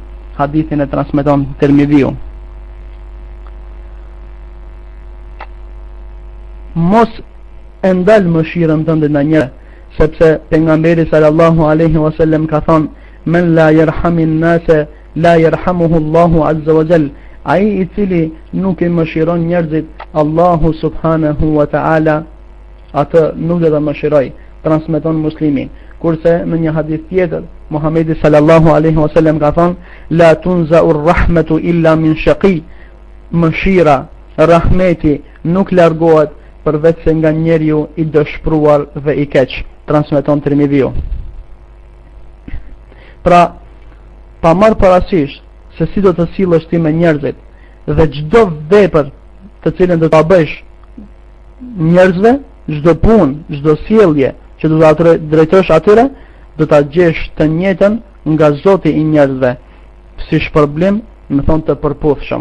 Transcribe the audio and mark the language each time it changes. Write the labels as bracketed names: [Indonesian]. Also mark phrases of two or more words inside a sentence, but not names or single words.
[Albanian] Hadithin e transmeton Tirmidhiu. Mos e ndal mëshirën tënde në njëre, sepse pejgamberi [Arabic] صلى الله عليه وسلم [Albanian] ka thonë: [Arabic] من لا يرحم الناس لا يرحمه الله عز وجل. [Albanian] Ai i cili nuk i mëshiron njerëzit, Allahu [Arabic] سبحانه وتعالى [Albanian] atë nuk do ta mëshiroj. Transmeton Muslimi. Kurse në një hadith tjetër, Muhamedi [Arabic] صلى الله عليه وسلم [Albanian] ka thonë: [Arabic] لا تنزع الرحمة إلا من شقي. [Albanian] Mëshira, rahmeti nuk largohet përveç se nga njeriu i dëshpëruar dhe i keq. Transmeton Tirmidhiu. Pra, pa marrë parasysh se si do të sillesh ti me njerëzit dhe çdo vepër të cilën do ta bësh njerëzve, çdo punë, çdo sjellje që do ta drejtosh atyre, do ta gjesh të njëjtën nga Zoti i njerëzve, si shpërblim, më thon të përputhshëm.